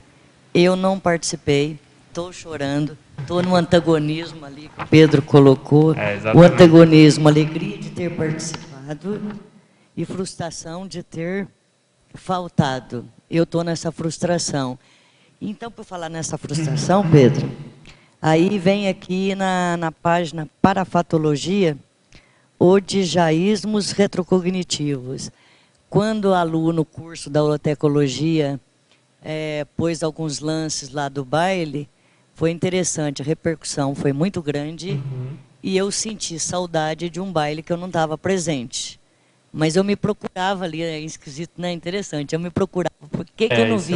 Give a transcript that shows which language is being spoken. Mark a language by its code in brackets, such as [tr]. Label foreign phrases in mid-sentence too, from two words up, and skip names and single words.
[pt] Eu não participei, estou chorando, estou no antagonismo ali que o Pedro colocou. O antagonismo, alegria de ter participado e frustração de ter faltado. Eu estou nessa frustração. Então, por falar nessa frustração, Pedro, aí vem aqui na página Parafatologia, odijaísmos retrocognitivos. Quando o aluno, no curso da holotecologia, pôs alguns lances lá do baile, foi interessante, a repercussão foi muito grande, e eu senti saudade de um baile que eu não estava presente. Mas eu me procurava ali, é esquisito, né? Interessante, eu me procurava, por que eu não vi?